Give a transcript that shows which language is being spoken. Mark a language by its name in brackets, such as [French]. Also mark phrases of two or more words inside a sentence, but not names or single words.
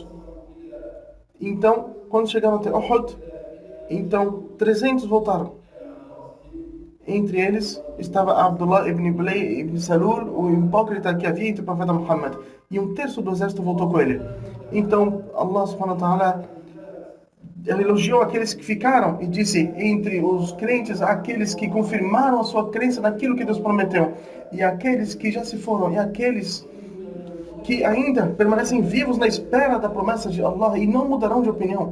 [Portuguese] Então, quando chegaram até Uhud, então 300 voltaram. Entre eles estava Abdullah ibn Ubay ibn Salul, o hipócrita que havia entre o profeta Muhammad. E um terço do exército voltou com ele. Então, [Arabic] الله سبحانه وتعالى [Portuguese] elogiou aqueles que ficaram e disse: entre os crentes, aqueles que confirmaram a sua crença naquilo que Deus prometeu, e aqueles que já se foram, e aqueles que ainda permanecem vivos na espera da promessa de Allah e não mudarão de opinião.